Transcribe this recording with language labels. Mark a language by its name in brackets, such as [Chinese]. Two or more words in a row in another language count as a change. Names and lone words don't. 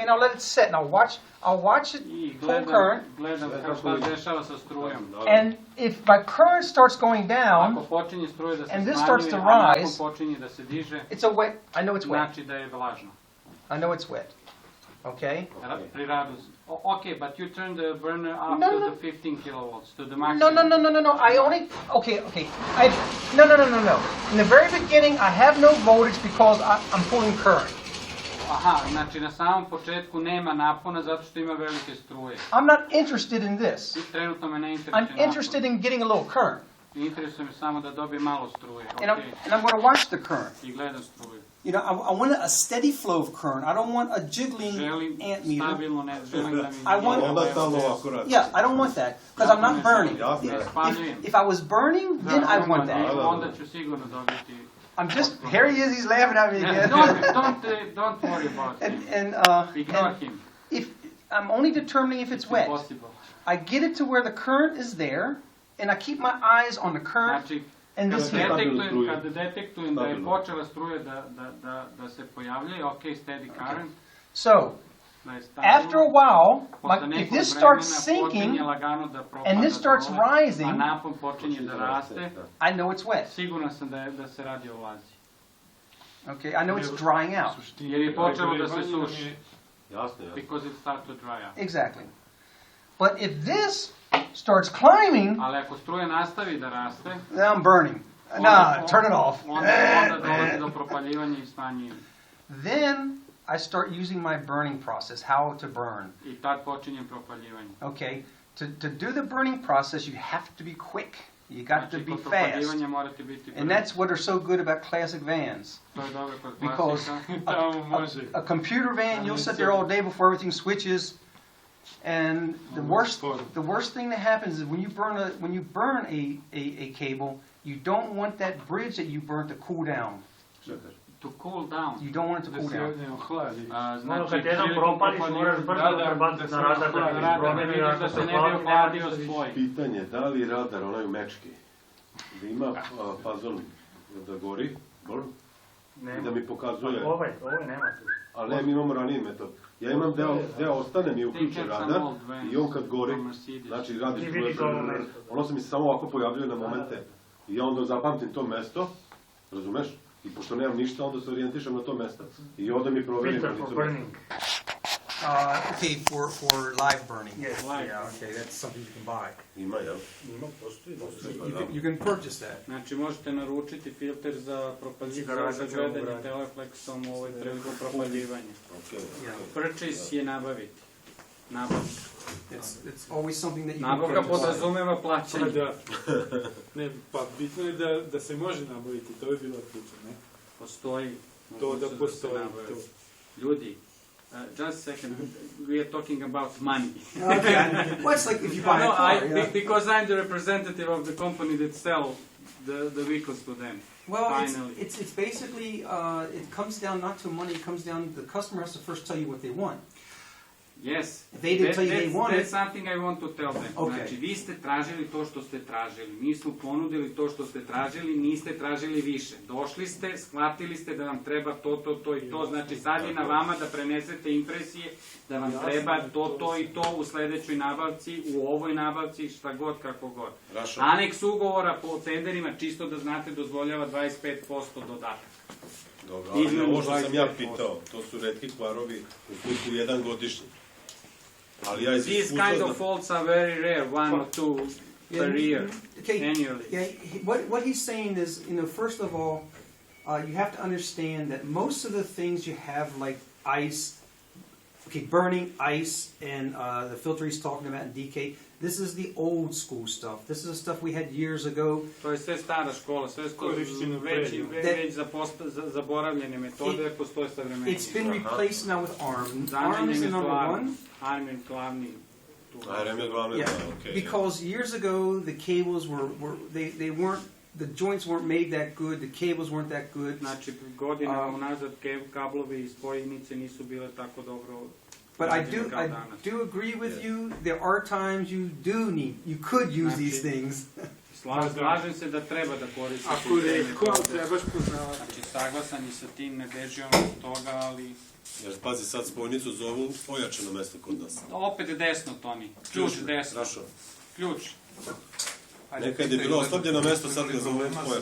[English] And I'll let it set, and I'll watch it I pull current, [Serbian] gledam šta se dešava sa strujom. [English] and if my current starts going [Serbian] Ako [English] down, [Serbian] počinje struja da se [English] and this [Serbian] smanjuje, [English] starts to [Serbian] a nakon [English] rise, [Serbian] počinje da se diže, [English] it's a wet. I know it's wet. [Serbian] znači da je vlažno. [English] I know it's wet. Okay. [Serbian] Pri radu. [English] Okay, but you turn the burner up No, to no. the 15 kilowatts, to the No, maximum. no. I only okay. No. In the very beginning, I have no voltage because I'm pulling current. [Serbian] Aha, znači na samom početku nema napona zato što ima velike struje. [English] I'm not interested in this. [Serbian] I trenutno me ne interesuje [English] I'm interested in getting a little current, [Serbian] Interesuje me samo da dobijem malo struje. [English] and I'm going to watch the current. [Serbian] I gledam struju. [English] You know, I want a steady flow of current. I don't want a jiggling [Serbian] Želim [English] amp meter. [Serbian] stabilno, ne želim da mi... [English] I want- [Serbian] Onda stalno ovako radi. [English] Yeah, I don't want that because I'm not burning. [Serbian] Jasno. Ne spaljujem. [English] If I was burning, then I want that. [Serbian] Onda ću sigurno dobiti... [English] I'm just here. He is. He's laughing at me again. Don't worry about him. and Ignore him. if I'm only determining if it's wet. Impossible. I get it to where the current is there, and I keep my eyes on the current [Serbian] Znači, [English] and this here. [Serbian] kad detektujem da je počela struja da se pojavljuje, [English] ok, steady current, So, [Serbian] da je stabilno. [English] after a while, [Serbian] Posle [English] if [Serbian] nekog [English] this starts [Serbian] vremena počinje [English] sinking, [Serbian] lagano da propada [English] and this starts [Serbian] dole, [English] rising, [Serbian] a napon počinje da raste, [English] I know it's wet. [Serbian] siguran sam da se radi o vlazi. [English] Okay, I know it's drying out. [Serbian] Jer je počelo da se suši. Jasno. [English] Because it starts to dry out. Exactly. But if this starts climbing, [Serbian] Ali ako struja nastavi da raste, [English] then I'm burning. Nah, turn it off. [Serbian] Onda dolazi do propaljivanja i smanjivanja. [English] Then I start using my burning process, how to burn. [Serbian] I tad počinje propaljivanje. [English] Okay, to do the burning process, you have to be quick. You got to [Serbian] Znači, [English] be [Serbian] kod [English] fast. [Serbian] propaljivanja morate biti brzi. [English] And that's what are so good about classic vans. [Serbian] To je dobro kod [English] Because [Serbian] klasika. Tamo može. [English] a computer van, you'll sit there all day before everything switches. And the worst thing that happens is when you burn a cable, you don't want that bridge that you burnt to cool down. [Serbian] Čekaj. [English] To cool down. You don't want it to [Serbian] Da [English] cool [Serbian] se [English] down. [Serbian] ne ohladi. Znači, kad jedan propališ, moraš brzo prebaciti na radar da ti promeni, ako da se se ne bi ohladi, ohladio nema ništa spoj. Pitanje, da li radar, onaj u mečki, da ima fazon da gori, i da mi pokazuje, Ovaj nema tu. ali ne, mi imamo raniji metod. Ja imam deo ostane mi uključen radar i on kad gori, znači radi Ti vidiš ovo mesto. ono se mi samo ovako pojavljuje na momente i ja onda zapamtim to mesto, razumeš? I pošto nemam ništa, onda se orijentišem na to mesto i onda mi proverim. [English] Filter for burning. Okay, for live burning. Yes. Yeah, okay, that's something you can buy. [Serbian] Ima, jel? Ima, postoji. [English] You can purchase that. [Serbian] Znači, možete naručiti filter za propaljivanje, za gledanje telefleksom prilikom propaljivanja. Purchase je nabaviti. Nabavka. [English] It's always something that you can [Serbian] Nabavka [English] purchase. [Serbian] podrazumeva plaćanje. Da. Ne, pa bitno je da se može nabaviti, to je bila priča, ne? Postoji. To da postoji. Ljudi, [English] just a second, we are talking about money. Okay. Well, it's like if you buy a car. Yeah. Because I'm the representative of the company that sell the vehicles to them. Well, Finally. it's basically, it comes down not to money, it comes down, the customer has to first tell you what they want. Yes. If they didn't tell you they want it. That's something I want to tell them. Okay. [Serbian] Znači, vi ste tražili to što ste tražili. Mi smo ponudili to što ste tražili, niste tražili više. Došli ste, shvatili ste da vam treba to i to. Znači, sad je na vama da prenesete impresije da vam treba to i to u sledećoj nabavci, u ovoj nabavci, šta god, kako god. Aneks ugovora po tenderima, čisto da znate, dozvoljava 25% dodatak. Dobro, ali ovo što sam ja pitao, to su retki kvarovi u smislu jedan godišnji. [English] These kind of faults are very rare, 1 or 2 per year, annually. Yeah, what he's saying is, first of all, you have to understand that most of the things you have, like ice, burning ice, and the filter he's talking about in DK, this is the old school stuff. This is the stuff we had years ago. [Serbian] To je sve stara škola, sve već zaboravljene metode, postoje savremeni. [English] It's been replaced now with ARM. ARM is the number one. [Serbian] ARM je glavni. ARM je glavni, okay. [English] Because years ago the cables they weren't, the joints weren't made that good, the cables weren't that good. [Serbian] Znači, godinama unazad kablovi i spojenice nisu bile tako dobro. [English] But I do agree with you. There are times you could use these things. [Serbian] Slažem se da treba da koristite. Ako rekao, trebaš poznavati. Znači, saglasan i sa tim, ne beži on od toga, ali... Jer pazi, sad spojnicu zovu ojačano mesto kod nas. Opet desno, Toni. Ključ desno. Ključ. Nekad je bilo oslabljeno mesto, sad ga zovu ojačano.